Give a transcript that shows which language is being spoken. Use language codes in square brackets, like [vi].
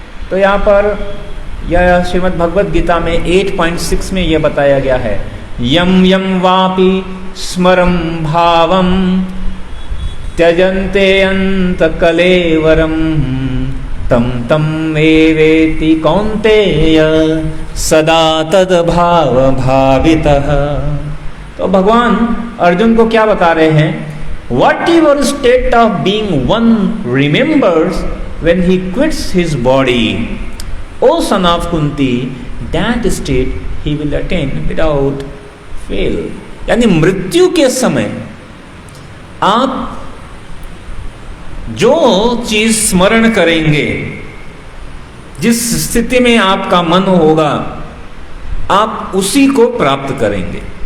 [hi] तो यहाँ पर यह श्रीमद् भगवद गीता में 8.6 में यह बताया गया है, [sa] यम यम वापि स्मरं भावम त्यजन्ते अंत कलेवरम तं तं एवेति कौन्तेय सदा तद्भाव भावितः। [hi] तो भगवान अर्जुन को क्या बता रहे हैं? [en] Whatever state of being one remembers when he quits his body, O son of Kunti, that state he will attain without fail. [hi] यानी मृत्यु के समय आप जो चीज स्मरण करेंगे, जिस स्थिति में आपका मन होगा, आप उसी को प्राप्त करेंगे।